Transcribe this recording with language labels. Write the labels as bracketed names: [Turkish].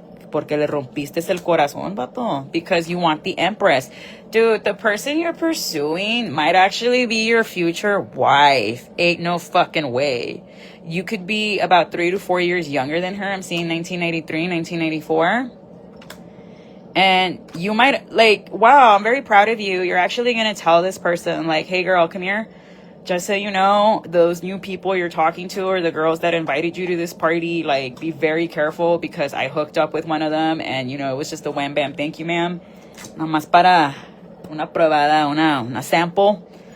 [Spanish] Porque le rompiste el corazón, vato. [English] Because you want the Empress. Dude, the person you're pursuing might actually be your future wife. Ain't no fucking way. You could be about 3 to 4 years younger than her. I'm seeing 1983, 1984. And you might, like, wow, I'm very proud of you. You're actually going to tell this person, like, hey, girl, come here. Just so you know, those new people you're talking to or the girls that invited you to this party, like, be very careful because I hooked up with one of them and, you know, it was just a wham bam, thank you, ma'am. [Spanish] Nomás para una probada, una sample.